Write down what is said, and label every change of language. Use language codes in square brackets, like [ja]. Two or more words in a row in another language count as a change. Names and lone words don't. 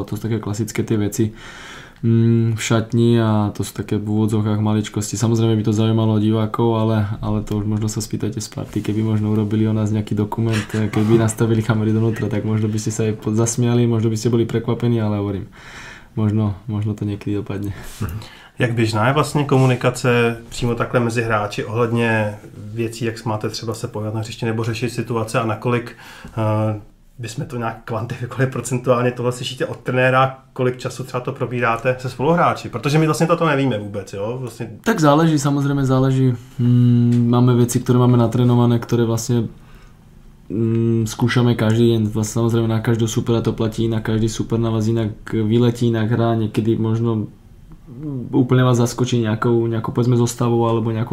[sk] To sú také klasické tie veci v šatni a to sú také v úvodzovkách maličkosti. Samozrejme by to zaujímalo divákov, ale to už možno sa spýtate Sparty, keby možno urobili o nás nejaký dokument, keby nastavili kamery donútra, tak možno by ste sa aj zasmiali, možno by ste boli prekvapení, ale hovorím, možno to niekedy dopadne. [cs] Jak běžná je vlastně komunikace přímo takhle mezi hráči ohledně věcí, jak máte třeba se pojat na hřiště nebo řešit situace a nakolik bychom to nějak kvantifikovali procentuálně, tohle slyšíte od trenéra, kolik času třeba to probíráte se spoluhráči, protože my vlastně toto nevíme vůbec, jo? Vlastně... [sk] Tak záleží, samozrejme záleží. Máme veci, ktoré máme natrénované, ktoré vlastne skúšame každý deň, vlastne samozrejme na každého supera to platí, na každý super na vás inak vyletí, inak hrá, niekedy možno úplne vás zaskočí nejakou povedzme zostavou alebo nejakou